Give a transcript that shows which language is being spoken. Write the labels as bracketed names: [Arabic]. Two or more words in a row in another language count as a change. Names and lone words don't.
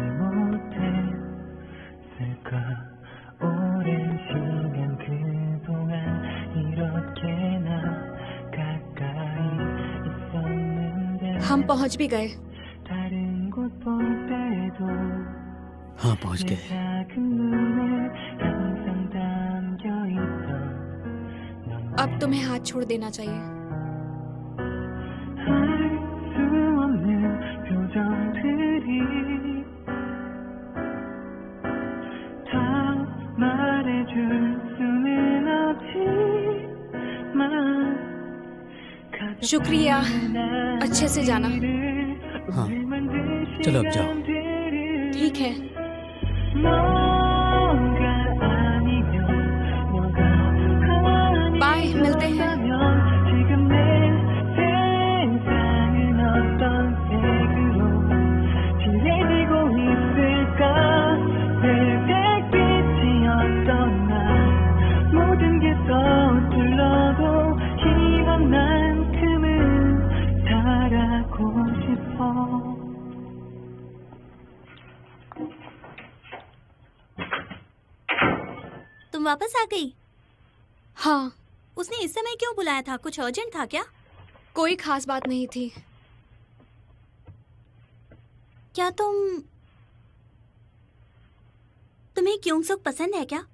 [Korean] 못했을까 오랜 시간 그동안 이렇게나 가까이 있었는데 [Hindi] हम पहुंच भी गए। [Korean] 다른 곳 볼 때도 [Hindi] हाँ, पहुंच [Korean] 내 [Hindi] गए। [Korean] 작은 눈에 항상 담겨있던 [Hindi] अब तुम्हें हाथ छोड़ देना चाहिए। [Korean] 수 없는 표정들이 다 말해줄 수는 없지만 [Hindi] शुक्रिया, अच्छे से जाना। हाँ, चलो अब जाओ। ठीक है। बाय, मिलते हैं। [Korean] 지금 내 세상은 어떤 색으로 칠해지고 있을까 별빛이 어떠나 모든 게 서툴러도 희망만큼은 살아고 싶어 [Hindi] तुम वापस आ गई? हाँ, उसने इस समय क्यों बुलाया था? कुछ अर्जेंट था क्या? कोई खास बात नहीं थी। क्या तुम्हें क्योंगसुक पसंद है क्या?